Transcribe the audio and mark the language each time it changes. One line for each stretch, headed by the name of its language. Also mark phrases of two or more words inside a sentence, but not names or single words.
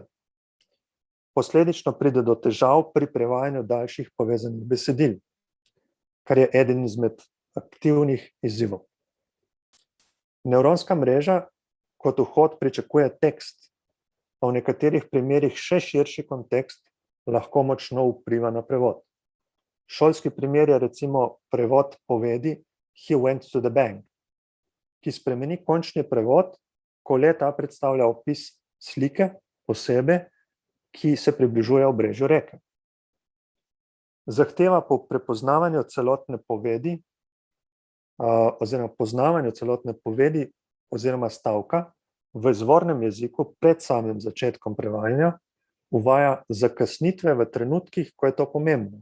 Slovenian: Posledično pride do težav pri prevajanju daljših povezanih besedil, kar je eden izmed aktivnih izzivov. Nevronska mreža kot vhod pričakuje tekst, pa v nekaterih primerih še širši kontekst lahko močno vpliva na prevod. Šolski primer je recimo prevod povedi
English: He went to the bank,
Slovenian: ki spremeni končni prevod ko le-ta predstavlja opis slike osebe, ki se približuje obrežju reke. Zahteva po prepoznavanju celotne povedi oziroma poznavanju celotne povedi oziroma stavka v izvornem jeziku pred samim začetkom prevajanja uvaja zakasnitve v trenutkih, ko je to pomembno.